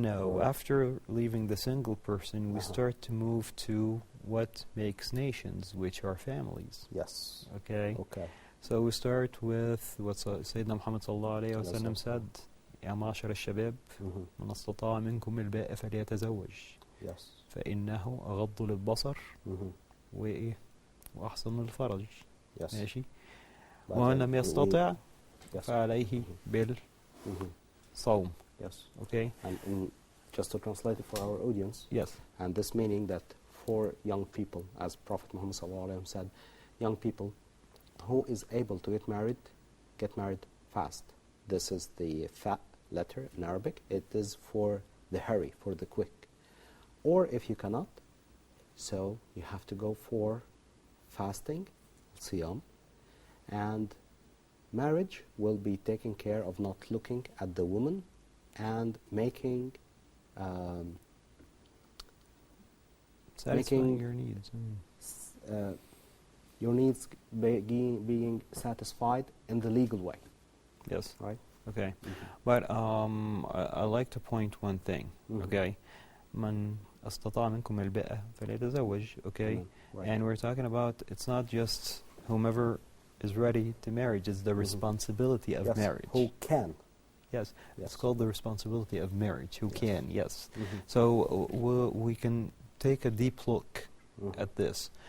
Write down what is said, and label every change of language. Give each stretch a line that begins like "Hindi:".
English: No, after leaving the single person, we start to move to what makes nations, which are families. Yes. Okay? Okay. So we start with what Sayyidina Muhammad sallallahu alayhi wa sallam said,
Arabic: يا معشر الشباب من استطاع منكم الباء فليتزوج
English: Yes.
Arabic: فإنه أغض للبصر وأحسن للفرج.
English: Yes.
Arabic: ماشي. ومن لم يستطع فعليه بالصوم.
English: Yes. Okay. And just to translate it for our audience. Yes. And this meaning that for young people, as Prophet Muhammad sallallahu alaihi wasallam said, young people who is able to get married fast. This is the fa letter in Arabic. It is for the hurry, for the quick. Or if you cannot, so you have to go for fasting, siyam, and marriage will be taking care of not looking at the woman and making satisfying your needs. Your needs being satisfied in the legal way. Yes. Right? Okay. But I like to point one thing. Okay.
Arabic: من استطاع منكم الباءة فليتزوج.
English: Okay. Right. And we're talking about, it's not just whomever is ready to marry, it's the responsibility of marriage. Who can. Yes. Yes. It's called the responsibility of marriage. Who can, yes. So we can take a deep look at this.